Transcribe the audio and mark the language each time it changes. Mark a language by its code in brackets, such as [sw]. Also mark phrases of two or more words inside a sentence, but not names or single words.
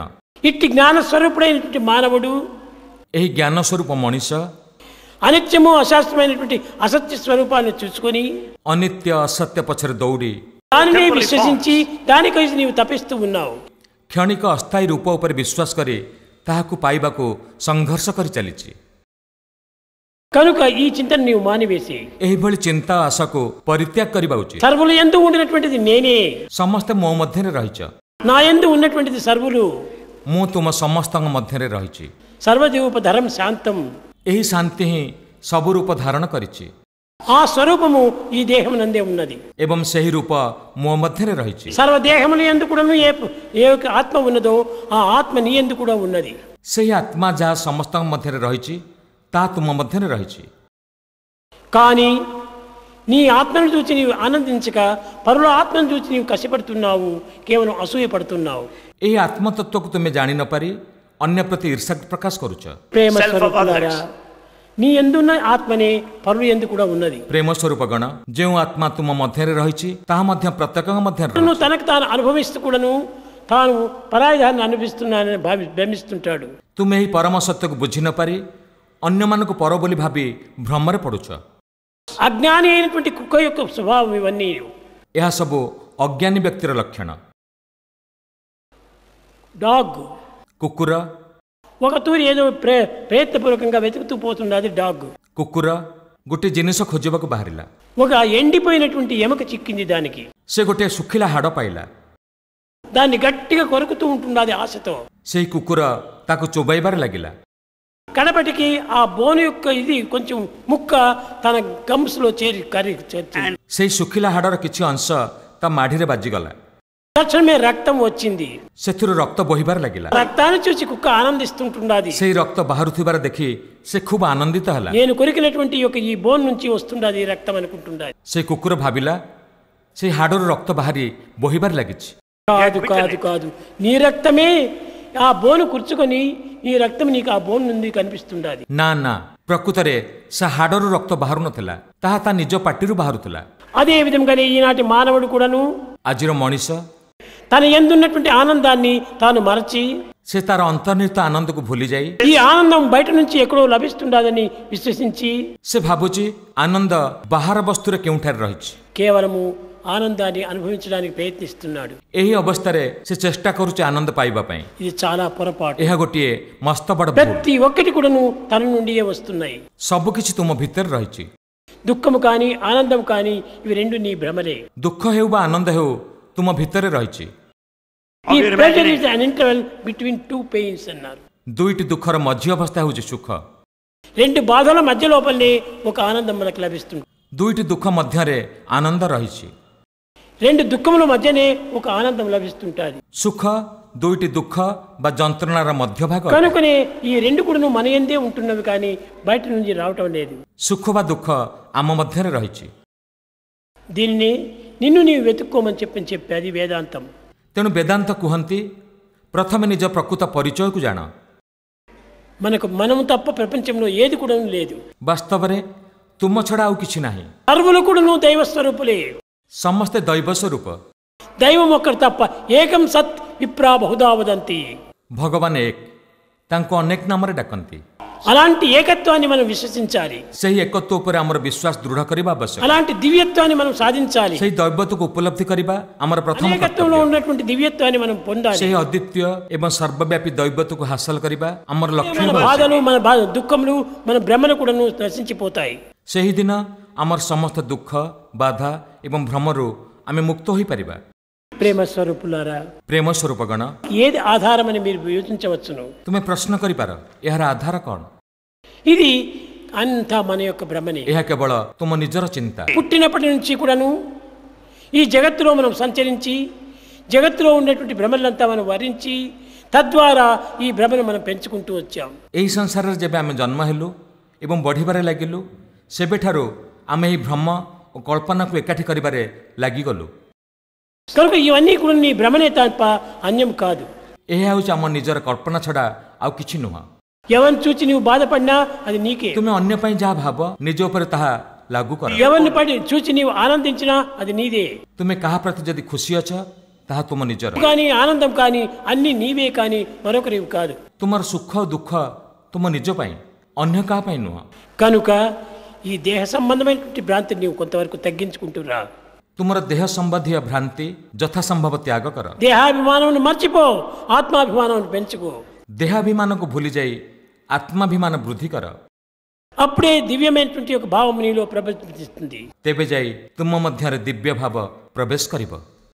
[te] ఇట్టి జ్ఞాన స్వరూపుడైనటువంటి మానవుడు [or] ଏହି ଜ୍ଞାନ ସ୍ୱରୂପ ମଣିଷ [te] అనిత్యము అశాస్త్రమైనటువంటి అసత్య స్వరూపాన్ని చూసుకొని [or] ଅନିତ୍ୟ ଅସତ୍ୟ ପଛରେ ଦୌଡ଼ି [te] దానిని విశ్వసించి దానికై నీవు తపిస్తూ ఉన్నావు. [or] କ୍ଷଣିକ ଅସ୍ଥାୟୀ ରୂପ ଉପରେ ବିଶ୍ୱାସ କରି ତାହାକୁ ପାଇବାକୁ ସଂଘର୍ଷ କରି ଚାଲିଛି। [te] కనుక ఈ చింతన నీవు మానివేసి [or] ଏହିଭଳି ଚିନ୍ତା ଆଶାକୁ ପରିତ୍ୟାଗ କରିବା ఉଚିତ। [te] సర్వులు యందు ఉండినటువంటిది నేనే, [or] ସମସ୍ତେ ମୋ ମଧ୍ୟରେ ରହିଛ, [te] నా యందు ఉన్నటువంటిది సర్వులు. [or] ମୁଁ ତୁମ ସମସ୍ତଙ୍କ ମଧ୍ୟରେ ରହିଛି। [sa] సర్వదేవోపధరం శాంతం, [or] ଏହି ଶାନ୍ତି ହିଁ ସବୁ ରୂପ ଧାରଣ କରିଛି [te] ఆ స్వరూపము ఈ దేహం నందే ఉన్నది. [or] ଏବଂ ସେହି ରୂପ ମୋ ମଧ୍ୟରେ ରହିଛି। [te] సర్వదేహముల యందు కూడాను ఏ యొక్క ఆత్మ ఉన్నదో ఆ ఆత్మ నీ యందు కూడా ఉన్నది. [or] ସେହି ଆତ୍ମା ଯାହା ସମସ୍ତଙ୍କ ମଧ୍ୟରେ ରହିଛି ତାହା ତୁମ ମଧ୍ୟରେ ରହିଛି। [te] కానీ నీ ఆత్మను చూచి నీవు ఆనందించక పరుల ఆత్మను చూచి నీవు కష్టపడుతున్నావు, కేవలం అసూయ పడుతున్నావు. [or] ଏହି ଆତ୍ମତତ୍ତ୍ୱକୁ ତୁମେ ଜାଣି ନ ପାରି ଅନ୍ୟ ପ୍ରତି ఈర్ష్య ପ୍ରକାଶ କରୁଛ। [te] ప్రేమ స్వరూపులారా, నీ ఎందున్న ఆత్మనే పరుల యందు కూడా ఉన్నది. [or] ପ୍ରେମ ସ୍ୱରୂପ ଗଣ, ଯେଉଁ ଆତ୍ମା ତୁମ ମଧ୍ୟରେ ରହିଛି ତାହା ମଧ୍ୟ ପ୍ରତ୍ୟେକଙ୍କ ମଧ୍ୟରେ ରହିଛି। [te] నువ్వు తనకు తాను అనుభవిస్తూ కూడాను తాను పరాయిదాన్ని అనుభవిస్తున్నానని భ్రమిస్తుంటాడు. [or] ତୁମେ ଏହି ପରମ ସତ୍ୟକୁ ବୁଝି ନ ପାରି ଅନ୍ୟମାନଙ୍କୁ ପର ବୋଲି ଭାବି ଭ୍ରମରେ ପଡ଼ୁଛ। [te] అజ్ఞాని అయినటువంటి కుక్క యొక్క స్వభావం ఇవన్నీ. [or] ଏହା ସବୁ ଅଜ୍ଞାନୀ ବ୍ୟକ୍ତିର ଲକ୍ଷଣ। [te] డాగ్ [or] କୁକୁର [te] ఒక తూరి ఏదో ప్రయత్నపూర్వకంగా వెతుకుతూ పోతున్నది. డాగ్ [or] କୁକୁର ଗୋଟିଏ ଜିନିଷ ଖୋଜିବାକୁ ବାହାରିଲା। [te] ఒక ఎండిపోయినటువంటి ఎముక చిక్కింది దానికి. [or] ସେ ଗୋଟିଏ ଶୁଖିଲା ହାଡ଼ ପାଇଲା। [te] దాన్ని గట్టిగా కొరుకుతూ ఉంటున్నది ఆశతో. [or] ସେହି କୁକୁର ତାକୁ ଚୋବାଇବାରେ ଲାଗିଲା। [te] కడపటికి ఆ బోను యొక్క ఇది కొంచెం ముక్క తన గమ్స్ లో చేరి [or] ସେହି ଶୁଖିଲା ହାଡ଼ର କିଛି ଅଂଶ ତା ମାଢ଼ିରେ ବାଜିଗଲା। [te] తక్షణమే రక్తం వచ్చింది. [or] ସେଥିରୁ ରକ୍ତ ବୋହିବାର ଲାଗିଲା। [te] రక్తాన్ని చూసి కుక్క ఆనందిస్తుంటున్నది. [or] ସେହି ରକ୍ତ ବାହାରୁଥିବାର ଦେଖି ସେ ଖୁବ୍ ଆନନ୍ଦିତ ହେଲା। [te] నేను కొరికినటువంటి ఈ బోన్ నుంచి వస్తుండది రక్తం అనుకుంటున్నది। [or] ସେ କୁକୁର ଭାବିଲା ସେହି ହାଡ଼ରୁ ରକ୍ତ ବାହାରି ବୋହିବାର ଲାଗିଛି। [te] కాదు కాదు కాదు, నీ రక్తమే ఆ బోను కూర్చుకొని నీ రక్తం నీకు ఆ బోన్ నుండి కనిపిస్తుండది। [or] ନା ନା, ପ୍ରକୃତରେ ସେ ହାଡ଼ରୁ ରକ୍ତ ବାହାରୁ ନଥିଲା, ତାହା ତା నిଜ ପାଟିରୁ ବାହାରୁଥିଲା। [te] అదే విధంగానే ఈనాటి మానవుడు కూడాను [or] ଆଜିର ମଣିଷ [te] తన యందున్నటువంటి ఆనందాన్ని తాను మరచి [or] ସେ ତାର ଅନ୍ତର୍ନିହିତ ଆନନ୍ଦକୁ ଭୁଲିଯାଇ [te] ఈ ఆనందం బయట నుంచి ఎక్కడో లభిస్తుండదని విశ్వసించి [or] ସେ ଭାବୁଛି ଆନନ୍ଦ ବାହାର ବସ୍ତୁରେ କେଉଁଠାରେ ରହିଛି। [te] కేవలము ఆనందాన్ని అనుభవించడానికి ప్రయత్నిస్తున్నాడు। [or] ଏହି ଅବସ୍ଥାରେ ସେ ଚେଷ୍ଟା କରୁଛି ଆନନ୍ଦ ପାଇବା ପାଇଁ। [te] ఇది చాలా పొరపాటు। [or] ଏହା ଗୋଟିଏ ମସ୍ତ ବଡ଼ ଭୁଲ। [te] ప్రతి ఒక్కటి కూడాను తన నుండియే వస్తున్నాయి। [or] ସବୁକିଛି ତୁମ ଭିତରେ ରହିଛି। [te] దుఃఖము కానీ ఆనందం కానీ ఇవి రెండు నీ భ్రమలే। [or] ଦୁଃଖ ହେଉ ବା ଆନନ୍ଦ ହେଉ ତୁମ ଭିତରେ ରହିଛି। [en] ఈ pleasure is an interval between two pains అన్నారు। [or] ଦୁଇଟି ଦୁଃଖର ମଝି ଅବସ୍ଥା ହେଉଛି ସୁଖ। [te] రెండు బాధల మధ్య లోపలనే ఒక ఆనందం మనకు లభిస్తుంది। [or] ଦୁଇଟି ଦୁଃଖ ମଧ୍ୟରେ ଆନନ୍ଦ ରହିଛି। [te] రెండు దుఃఖముల మధ్యనే ఒక ఆనందం లభిస్తుంటుంది। [or] ସୁଖ ଦୁଇଟି ଦୁଃଖ ବା ଯନ୍ତ୍ରଣାର ମଧ୍ୟଭାଗ। [te] కనుకనే ఈ రెండు కూడా మన యందే ఉంటున్నవి కానీ బయట నుంచి రావటం లేదు। [or] ସୁଖ ବା ଦୁଃଖ ଆମ ମଧ୍ୟରେ ରହିଛି। [te] దీనిని నిన్ను నీవు వెతుక్కోమని చెప్పేది వేదాంతం। [or] ତେଣୁ ବେଦାନ୍ତ କୁହନ୍ତି ପ୍ରଥମେ ନିଜ ପ୍ରକୃତ ପରିଚୟକୁ ଜାଣ। [te] మనకు మనము తప్ప ప్రపంచంలో ఏది కూడా లేదు। [or] ବାସ୍ତବରେ ତୁମ ଛଡ଼ା ଆଉ କିଛି ନାହିଁ। [te] సర్వులు కూడా దైవ స్వరూపులే। [or] ସମସ୍ତେ ଦୈବ ସ୍ୱରୂପ। [te] దైవం ఒక్కరు తప్ప [sa] ఏకం సత్ విప్రా బహుదా వదంతి। [or] ଭଗବାନ ଏକ, ତାଙ୍କୁ ଅନେକ ନାମରେ ଡାକନ୍ତି। [te] అలాంటి ఏకత్వాన్ని మనం విశ్వసించాలి। [or] ସେହି ଏକତ୍ୱ ଉପରେ ଆମର ବିଶ୍ୱାସ ଦୃଢ଼ କରିବା ଆବଶ୍ୟକ। [te] అలాంటి దివ్యత్వాన్ని మనం సాధించాలి। [or] ସେହି ଦୈବତ୍ୱକୁ ଉପଲବ୍ଧି କରିବା ଆମର ପ୍ରଥମ [te] ఏకత్వంలో [or] କର୍ତ୍ତବ୍ୟ। [te] ఉన్నటువంటి దివ్యత్వాన్ని మనం పొందాలి। [or] ସେହି ଅଦ୍ୱିତୀୟ ଏବଂ ସର୍ବବ୍ୟାପୀ ଦୈବତ୍ୱକୁ ହାସଲ କରିବା ଆମର ଲକ୍ଷ୍ୟ [te] మన [or] ହେବା ଆବଶ୍ୟକ। [te] బాధలు మన దుఃఖములు మన భ్రమలు కూడా నశించిపోతాయి। [or] ସେହିଦିନ ଆମର ସମସ୍ତ ଦୁଃଖ ବାଧା ଏବଂ ଭ୍ରମରୁ ଆମେ ମୁକ୍ତ ହୋଇପାରିବା। [te] ప్రేమ స్వరూపులారా, [or] ପ୍ରେମ ସ୍ୱରୂପଗଣ, [te] ఏది ఆధారమని మీరు యోచించవచ్చును। [or] ତୁମେ ପ୍ରଶ୍ନ କରିପାର ଏହାର ଆଧାର କ'ଣ? [te] ఇది అంతా మన యొక్క భ్రమనే। [or] ଏହା କେବଳ ତୁମ ନିଜର ଚିନ୍ତା। [te] పుట్టినప్పటి నుంచి కూడాను ఈ జగత్తులో మనం సంచరించి జగత్తులో ఉన్నటువంటి భ్రమలంతా మనం వరించి తద్వారా ఈ భ్రమను మనం పెంచుకుంటూ వచ్చాం। [or] ଏହି ସଂସାରରେ ଯେବେ ଆମେ ଜନ୍ମ ହେଲୁ ଏବଂ ବଢ଼ିବାରେ ଲାଗିଲୁ, ସେବେଠାରୁ ଆମେ ଏହି ଭ୍ରମ ଓ କଳ୍ପନାକୁ ଏକାଠି କରିବାରେ ଲାଗିଗଲୁ। [te] కనుక ఇవన్నీ కూడా నీ భ్రమనే తప్ప అన్యం కాదు। [or] ଏହା ହେଉଛି ଆମ ନିଜର କଳ୍ପନା ଛଡ଼ା ଆଉ କିଛି ନୁହଁ। [te] ఎవరిని చూచి నువ్వు బాధపడినా అది నీకే। [or] ତୁମେ ଅନ୍ୟ ପାଇଁ ଯାହା ଭାବ ନିଜ ଉପରେ ତାହା ଲାଗୁ କର। [te] ఎవరిని చూచి నీవు ఆనందించినా అది నీదే। [or] ତୁମେ କାହା ପ୍ରତି ଯଦି ଖୁସି ଅଛ ତାହା ତୁମ ନିଜର। [te] కానీ ఆనందం కానీ అన్ని నీవే కానీ మరొకరివి కాదు। [or] ତୁମର ସୁଖ ଦୁଃଖ ତୁମ ନିଜ ପାଇଁ, ଅନ୍ୟ କାହା ପାଇଁ ନୁହଁ। [te] కనుక ఈ దేహ సంబంధమైనటువంటి భ్రాంతిని నీవు కొంతవరకు తగ్గించుకుంటురా। [or] ତୁମର ଦେହ ସମ୍ବନ୍ଧୀୟ ଭ୍ରାନ୍ତି ଯଥାସମ୍ଭବ ତ୍ୟାଗ କର। [te] దేహాభిమానం మర్చిపో, ఆత్మాభిమానం పెంచుకో। [or] ଦେହାଭିମାନକୁ ଭୁଲିଯାଇ ଆତ୍ମାଭିମାନ ବୃଦ୍ଧି କର। [te] అప్పుడే దివ్యమైనటువంటి ఒక భావం నీలో ప్రవేశిస్తుంది। [or] ତେବେ ଯାଇ ତୁମ ମଧ୍ୟରେ ଦିବ୍ୟ ଭାବ ପ୍ରବେଶ କରିବ।